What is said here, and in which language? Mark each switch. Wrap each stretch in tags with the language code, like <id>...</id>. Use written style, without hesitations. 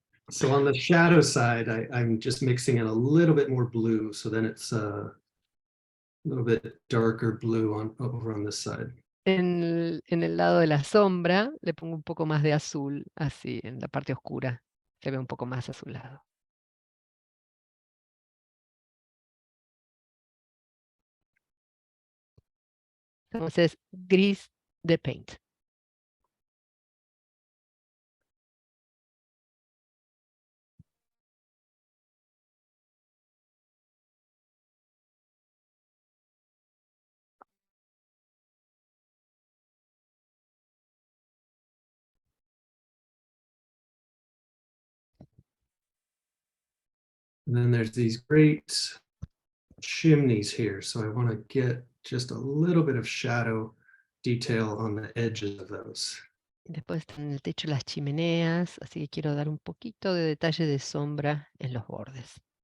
<en>So on the shadow side, I'm just mixing in a little bit more blue, so then it's a little bit darker blue over on this side.</en> <es>En el lado de la sombra le pongo un poco más de azul, así, en la parte oscura. Se ve un poco más azulado. Entonces, gris de paint.</es> <en>And then there's these great chimneys here. So I want to get just a little bit of shadow detail on the edges of those.</en> <es>Después están en el techo las chimeneas, así que quiero dar un poquito de detalle de sombra en los bordes.</es>